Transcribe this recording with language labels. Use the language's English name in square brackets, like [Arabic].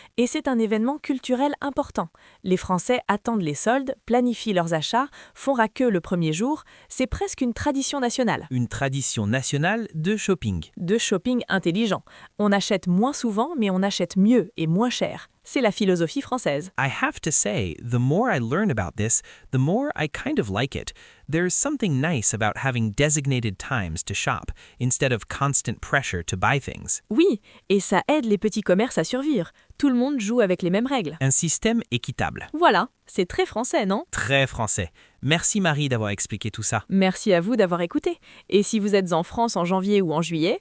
[French] Et c'est un événement culturel important. Les Français attendent les soldes, planifient leurs achats, font queue le premier jour. C'est presque une tradition nationale. Une tradition nationale de shopping. De shopping intelligent. On achète moins souvent, mais on achète mieux et moins cher. C'est la philosophie française. [English] I have to say, the more I learn about this, the more I kind of like it. There's something nice about having designated times to shop, instead of constant pressure to buy things. [French] Oui, et ça aide les petits commerces à survivre. Tout le monde joue avec les mêmes règles. Un système équitable. Voilà, c'est très français, non? Très français. Merci Marie d'avoir expliqué tout ça. Merci à vous d'avoir écouté. Et si vous êtes en France en janvier ou en juillet,